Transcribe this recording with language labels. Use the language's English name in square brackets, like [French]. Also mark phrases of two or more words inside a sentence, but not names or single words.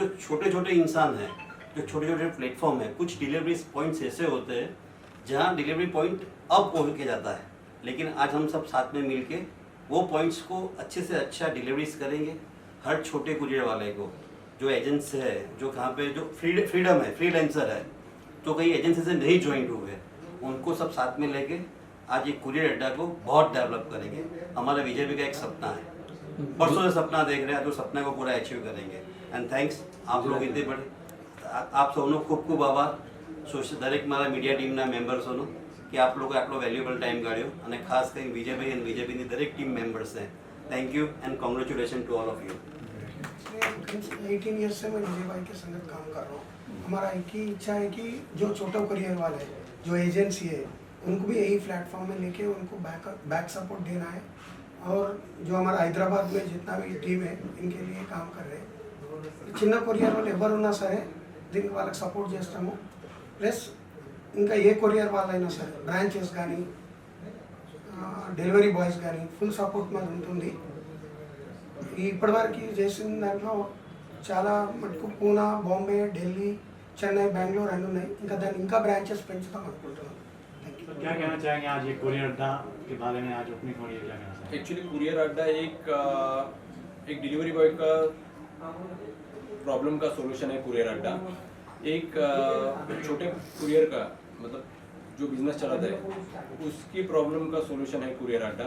[Hindi] छोटे छोटे इंसान हैं जो छोटे छोटे प्लेटफॉर्म है कुछ [English] delivery points [Hindi] ऐसे होते हैं जहाँ [English] delivery point [Hindi] अब पहुँच के जाता है लेकिन आज हम सब साथ में मिल के वो पॉइंट्स को अच्छे से अच्छा डिलीवरीज करेंगे हर छोटे कुरियर वाले को जो एजेंट्स है जो कहाँ पे जो फ्रीडम है फ्रीलांसर है जो कहीं एजेंसी से नहीं ज्वाइन हुए उनको सब साथ में लेके आज ये कुरियर अड्डा को बहुत डेवलप करेंगे. हमारा विजय भी का एक सपना है परसों से सपना देख रहे हैं जो सपने को पूरा अचीव करेंगे. [English] and thanks [Hindi] आप लोग इतने बड़े आप [Gujarati] સૌનો ખૂબ ખૂબ આભાર. દરેક મારા મીડિયા ટીમના મેમ્બર્સોનો કે આપ લોકોએ આટલો વેલ્યુએબલ ટાઈમ કાઢ્યો અને ખાસ કરીને વિજયભાઈ અને વિજયભાઈની દરેક ટીમ મેમ્બર્સને [English] thank you and congratulation to all of you. [Hindi] 18 ईयर्स से मैं विजय भाई के संगत काम कर रहा हूँ. हमारा एक ही इच्छा है कि जो छोटा कुरियर वाले हैं जो एजेंसी है उनको भी यही प्लेटफॉर्म में लेके उनको [English] back support [Hindi] देना है. और जो हमारा हैदराबाद में जितना भी टीम है इनके लिए काम कर रहे हैं. [Telugu] చిన్న కొరియర్ వాళ్ళు ఎవరున్నా సరే దీనికి వాళ్ళకి సపోర్ట్ చేస్తాము. ప్లస్ ఇంకా ఏ కొరియర్ వాళ్ళైనా సరే బ్రాంచెస్ కానీ [English] delivery boys [Telugu] కానీ [English] full support [Telugu] మాది ఉంటుంది. ఇప్పటివరకు చేసిన దాంట్లో చాలా మటుకు పూనా బాంబే ఢిల్లీ చెన్నై బెంగళూరు అన్నీ ఉన్నాయి. ఇంకా దాన్ని ఇంకా బ్రాంచెస్ పెంచుతాం అనుకుంటున్నాం. [Hindi] क्या कहना चाहेंगे आज ये कुरियर अड्डा के बारे में आज ओपनिंग हो रही है क्या कहना चाहेंगे? एक्चुअली कुरियर अड्डा एक [English] delivery boy [Hindi] का प्रॉब्लम का सोल्यूशन है कुरियर अड्डा. एक छोटे कुरियर का मतलब जो बिजनेस चलाता है उसकी प्रॉब्लम का सोल्यूशन है कुरियर अड्डा.